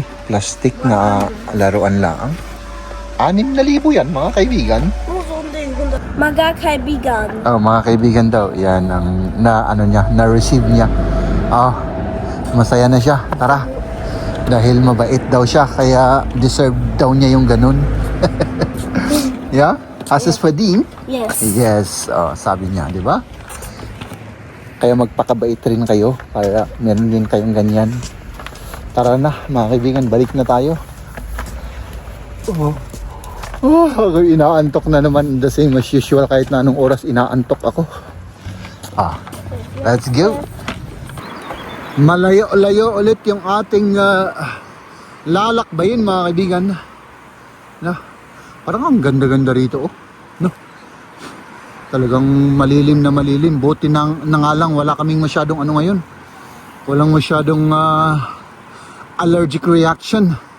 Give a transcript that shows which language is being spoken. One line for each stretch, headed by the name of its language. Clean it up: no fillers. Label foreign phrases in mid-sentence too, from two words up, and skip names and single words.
Filipino: Plastic na laruan lang. 6,000 yan mga kaibigan. Mga kaibigan. Mga kaibigan daw. Yan ang na-receive niya. Masaya na siya. Tara. Dahil mabait daw siya, kaya deserve daw niya yung ganun.
German: Yeah? Hast es verdient?
Filipino: Yes. Yes. Sabi niya, di ba? Kaya magpakabait rin kayo para meron din kayong ganyan. Tara na, mga kaibigan, balik na tayo. Ako inaantok na naman,
English: the same as usual,
Filipino: kahit na anong oras inaantok ako.
English: Let's go.
Filipino: Malayo-layo ulit yung ating lalakbayin mga kaibigan. Parang ang ganda-ganda rito no? Talagang malilim na malilim. Buti na nga lang wala kaming masyadong ano ngayon. Walang masyadong
English: allergic reaction.